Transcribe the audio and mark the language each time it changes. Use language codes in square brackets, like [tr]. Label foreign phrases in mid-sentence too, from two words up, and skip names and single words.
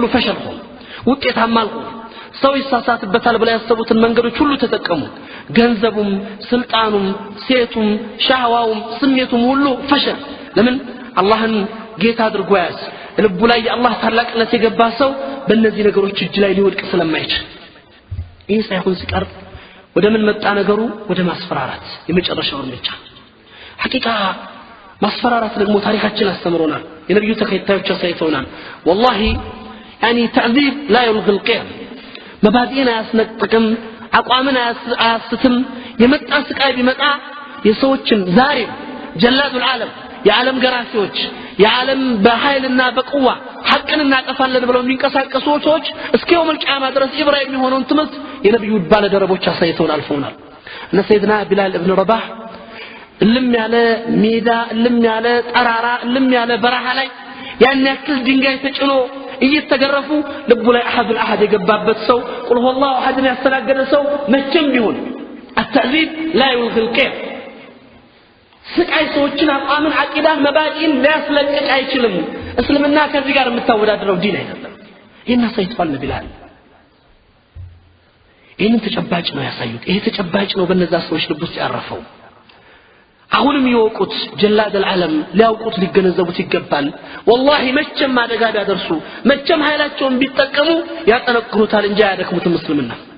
[am] ፈሸል ሆኑ ውጤታማ አልሆኑ ሰው ይሳሳትበታል ብለው ያሰቡትን መንገዶች ሁሉ ተጠቀሙ ገንዘቡም ስልጣኑም ሴቱም ሻህዋውም ስሜቱም ሁሉ ፈሸል ለምን አላህን ጌታ አድርጎ ያዝ ልቡ ላይ የአላህ ታላቅነት የገባ ሰው በእነዚህ ነገሮች እጅ ላይ ሊወድቅ ስለማይችል ይህ ሳይሆን ሲቀር ወደ ምን መጣ ነገሩ ወደ ማስፈራራት የመጨረሻው እርምጃ ሐቂቃ ማስፈራራት ደግሞ ታሪካችን አስተምሮናል የነብዩ ተከታዮች አሳይተውናል [ar] والله يعني تعذيب لا يلغي القيم [am] መባዲና ያስነጥቅም አቋምና አያስትም የመጣ ስቃይ ቢመጣ የሰዎችን ዛሬ [ar] جلاد العالم [am] የዓለም ገራሲዎች የዓለም በኃይልና በቁዋ ሐቅን እናጠፋለን ብለው የሚንቀሳቀሱ ሰዎች እስከ የውመል ቂያማ ድረስ ኢብራ የሚሆነውን ትምህርት የነብዩ ባለደረቦች አሳይተውን አልፈውናል እነ ሰይድና ቢላል ኢብኑ ረባህ እልም ያለ ሜዳ እልም ያለ ጠራራ እልም ያለ በረሃ ላይ ያን ያክል ድንጋይ ተጭኖ እየተገረፉ ልቡ ላይ አሐዱል አሐድ የገባበት ሰው [ar] قل هو الله [am] አሐድን ያስተናገደ ሰው መቼም ቢሆን [ar] التعذيب لا يلغي القيم [am] ስቃይ ሰዎችን አቋምን አቂዳን መባዲን ሊያስለቅቅ አይችልም እስልምና ከዚህ ጋር የምታወዳድረው ዲን አይደለም ይሄን አሳይቷል ቢላል ይሄን ተጨባጭ ነው ያሳዩት ይሄ ተጨባጭ ነው በእነዛ ሰዎች ልብ ውስጥ ያረፈው አሁንም ይወቁት ጀላድ العالم ሊያውቁት ሊገነዘቡት ይገባል والله መቼም አደጋ ቢያደርሱ መቼም ኃይላቸውን ቢጠቀሙ ያጠነክሩታል እንጂ አያደክሙትም እስልምና